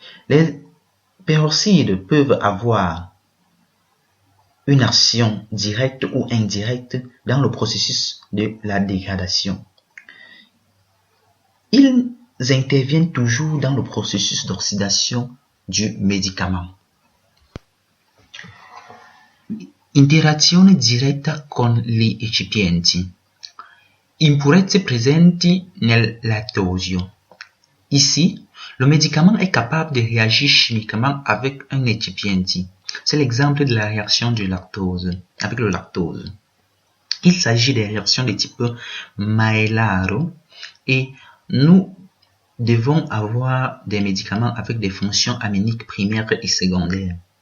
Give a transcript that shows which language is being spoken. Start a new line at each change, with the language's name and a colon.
French: Les peroxydes peuvent avoir une action directe ou indirecte dans le processus de la dégradation. Ils interviennent toujours dans le processus d'oxydation du médicament.
Italian: Interazione diretta con gli eccipienti. Impurezze presenti nel lattosio.
French: Ici, le médicament est capable de réagir chimiquement avec un excipiente. C'est l'exemple de la réaction du lactose, avec le lactose. Il s'agit des réactions de type Maillard et nous devons avoir des médicaments avec des fonctions aminiques primaires et secondaires.